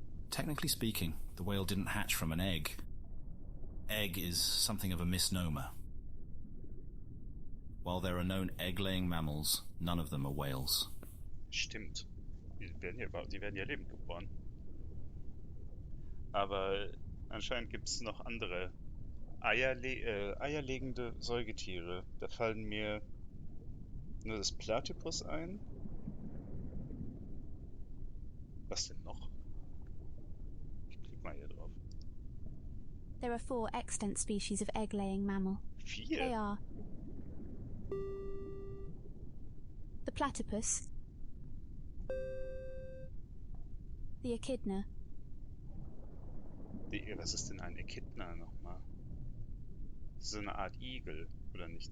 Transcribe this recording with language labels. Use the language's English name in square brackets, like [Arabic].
[English] Technically speaking, the whale didn't hatch from an egg. Egg is something of a misnomer. While there are known egg-laying mammals, none of them are whales. [German] Stimmt. Die werden ja lebend geboren. Aber anscheinend gibt es noch andere eierlegende Säugetiere. Da fallen mir nur das Platypus ein. Was denn noch? Ich klick mal hier drauf. [English] There are 4 extant species of egg-laying mammal. [German] 4? [English] They are the platypus, the echidna, [German] Was ist denn ein Echidna nochmal? Das ist so eine Art Igel, oder nicht?